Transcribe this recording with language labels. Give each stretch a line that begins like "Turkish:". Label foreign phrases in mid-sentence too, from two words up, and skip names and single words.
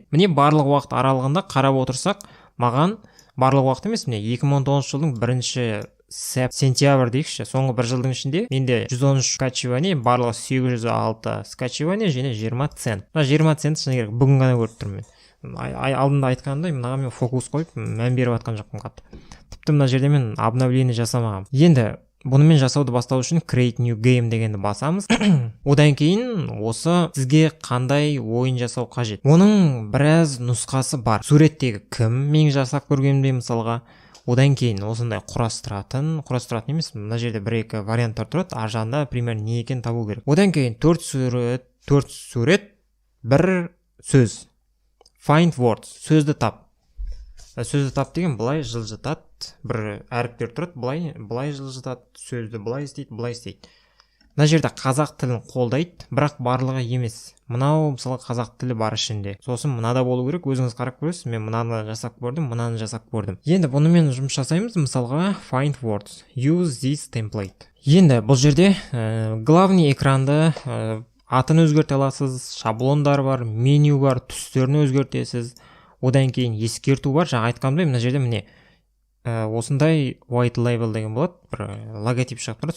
Kazakh: Міне барлық уақыт аралығында қарап отырсақ, маған барлық уақыт емес, міне 2019 жылдың 1-сентябрь дейікші, соңғы бір жылдың ішінде менде 113 скачивание, барлығы 806 скачивание және 20 цент. 20 цент шыны керек бүгін ғана көріп тұрмын мен. Алдында айтқандай, мынаға мен фокус қойып мән беріп атқан жоқпын қатты. Тіпті мына жерде мен обновление жасамағам. Енді бұнымен жасауды бастау үшін
English: create new game
Kazakh: дегенді басамыз. Одан кейін осы сізге қандай ойын жасау қажет. Оның біраз нұсқасы бар. Суреттегі кім, мен жасап көргенімде мысалға. Одан кейін осындай құрастыратын емес, мына жерде 1-2 варианттар тұрады, ар жағында примерно не екенін табу керек. Одан кейін 4 сурет, 1 сөз.
English: Find words,
Kazakh: сөзді тап. Сөзді тап деген былай жылжытады, бір әріптер тұрады, былай жылжытады, сөзді былай істейді. Мына жерде қазақ тілін қолдайды, бірақ барлығы емес. Мынау мысалы қазақ тілі бар ішінде. Сосын мынада болу керек, өзіңіз қарап көресіз. Мен мынаны жасап көрдім, мынаны жасап көрдім. Енді бұнымен жұмыс жасаймыз.
English: Мысалға find words, use this template.
Kazakh: Енді бұл жерде главный экранды атын өзгерте аласыз, шаблондар бар, меню бар, түстерін өзгертесіз. Одан кейін ескерту бар. Жаңа айтқанымдай, мына жерде міне осындай
English: white label
Kazakh: деген болады, бір логотип шығып тұрады.